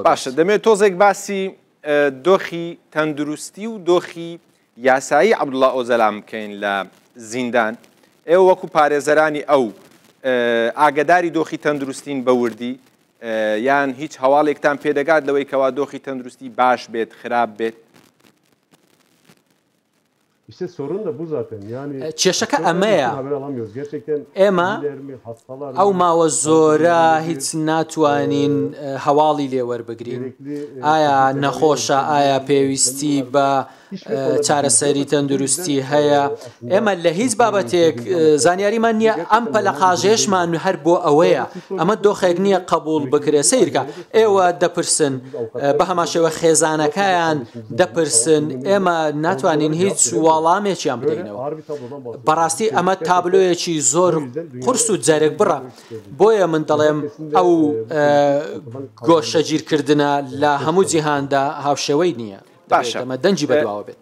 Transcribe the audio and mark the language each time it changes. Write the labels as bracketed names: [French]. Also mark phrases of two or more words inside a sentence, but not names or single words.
[Central Kurdish] باشە دەمێت تۆزێک باسی دۆخی تەندروستی و دۆخی یاسایی عەبدوڵڵا ئۆجەلان بکەین لە زیندان ئێوە وەکو پارێزەرانی ئەو ئاگداری دۆخی تەندروستین بە وردی یان هیچ هەواڵێکتان پێدەگات لەوەی کەوا دۆخی تەندروستی باش بێت خراپ بێت؟ [Turkish] İşte sorun da bu zaten. Yani [Central Kurdish] کێشەکە ئەمەیە ئێمە ئەو ماوە زۆرە هیچ ناتوانین هەواڵی لێوەربگرین ئایا نەخۆشە ئایا پێویستی بە چارەسەری تەندروستی هەیە ئێمە لە هیچ بابەتێک زانیاریمان نییە ئەم پەلە قاژێشمان هەر بۆ ئەوەیە ئەمە دۆخێک نییە قبول بکرێ سیرکە ئێوە دەپرسن بە هەماشەوە خێزانەکەیان دەپرسن ئێمە ناتوانین هیچ وەڵامێکیان بدەینەوە بەڕاستی ئەمە تابلۆیەکی زۆر قورس و جەرگ بڕە بۆیە من دەڵێم ئەو گۆشەگیرکردنە لە هەموو جیهاندا هاوشێوەی نییە ئەمە دەنجی بەدواوە بێت.